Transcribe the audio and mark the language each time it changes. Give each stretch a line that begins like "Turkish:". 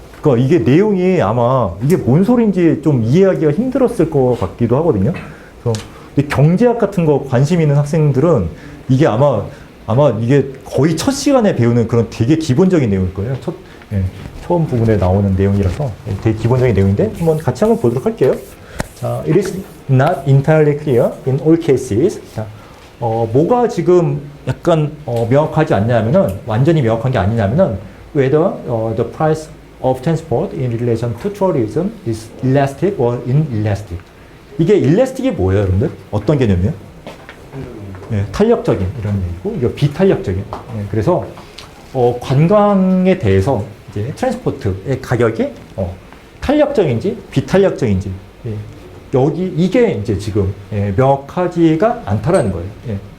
Korean: 그러니까 이게 내용이 아마 이게 뭔 소리인지 좀 이해하기가 힘들었을 것 같기도 하거든요. 그래서 근데 경제학 같은 거 관심 있는 학생들은 이게 아마 이게 거의 첫 시간에 배우는 그런 되게 기본적인 내용일 거예요. 처음 부분에 나오는 내용이라서 되게 기본적인 내용인데 같이 한번 보도록 할게요.
English: 자, it is not entirely clear in all cases.
Korean: 자, 뭐가 지금 약간 명확하지 않냐면은 완전히 명확한 게 아니냐면은
English: whether the price of transport in relation to tourism is elastic or inelastic.
Korean: 이게 elastic이 뭐예요, 여러분들? 어떤 개념이에요? 네, 탄력적인 이런 얘기고, 이거 비탄력적인. 네, 그래서 관광에 대해서 이제 트랜스포트의 가격이 탄력적인지 비탄력적인지 이게 이제 지금 명확하지가 않다라는 거예요. 예.